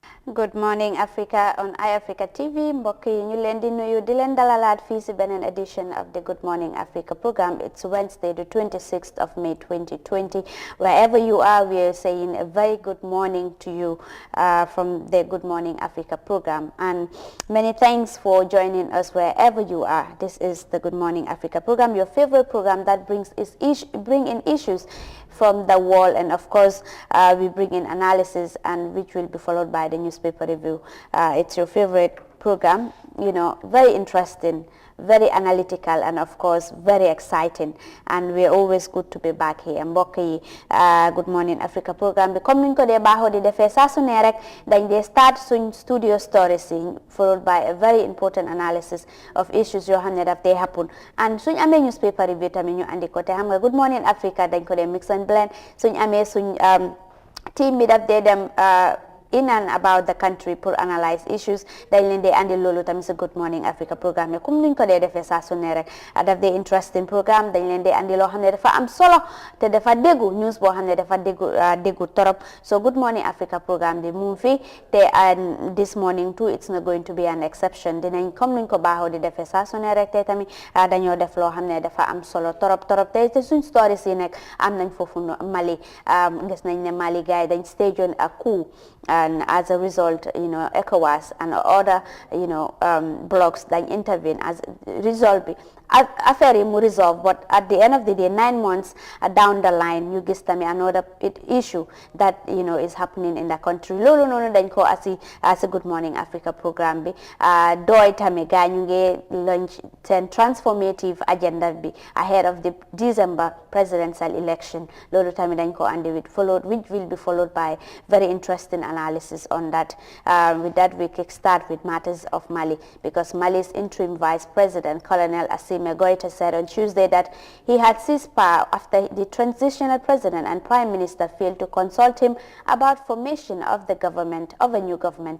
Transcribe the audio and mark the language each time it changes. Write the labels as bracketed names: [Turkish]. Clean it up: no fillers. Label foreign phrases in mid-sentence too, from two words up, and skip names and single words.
[Wolof] Good morning Africa on iAfrica TV mbokk yi ñu leen di nuyu di leen dalalaat fii si beneen [English] edition of the Good Morning Africa program. It's Wednesday the 26th of May 2020. Wherever you are, we are saying a very good morning to you from the Good Morning Africa program, and many thanks for joining us wherever you are. This is the Good Morning Africa program, your favorite program that brings in issues from the world, and of course we bring in analysis, and which will be followed by the newspaper review. It's your favorite program, you know, very interesting, very analytical, and of course very exciting, and we're always good to be back here. [Wolof] Mbokk yi Good Morning Africa program bi comme niñ ko dee baaxoo di defee saa su ne rek dañ dee start suñ studio stories yi [English] followed by a very important analysis of issues [Wolof] yoo xam ne daf dee [English] happen, and [Wolof] suñ amee [English] newspaper review [Wolof] tamit ñu andi ko te xam nga Good Morning Africa dañ ko dee [English] mix and blend. [Wolof] Suñ amee suñ team bi daf dee dem [English] in and about the country [French] pour analyse [Wolof] issues dañ leen dee andi loolu tamit si Good Morning Africa programme comme nuñ ko dee defee saa su ne rek daf dee [English] interesting programme [Wolof] dañ leen dee andi loo xam ne dafa am solo te dafa déggu news boo xam ne dafa déggu torop. [English] So Good Morning Africa programme di mu fi te this morning too it's not going to be an exception. [Wolof] Dinañ comme nuñ ko baaxoo di defee saa su ne rek te tamit dañoo def loo xam ne dafa am solo torop te suñ stories yi nekk am nañ foofu Mali. Gis nañ ne Mali gars yi dañ [English] stage on a coup, and as a result, you know, ECOWAS and other, you know, blocs that intervene as resolve affaire [Wolof] yi mu [English] resolve, but at the end of the day 9 months down the line you [Wolof] gis tamit [English] another issue that, you know, is happening in the country. [Wolof] Loolu noonu dañ ko [English] as a [Wolof] Good Morning Africa programme bi dooy tamit gaa ñu ngi launch seen [English] transformative agenda [Wolof] bi [English] ahead of the December presidential election. [Wolof] Loolu tamit dañ ko andi [English] which will be followed by very interesting analysis on that. With that we kickstart with matters of Mali, because Mali's interim vice president Colonel Assimi Goïta said on Tuesday that he had seized power after the transitional president and prime minister failed to consult him about formation of a new government.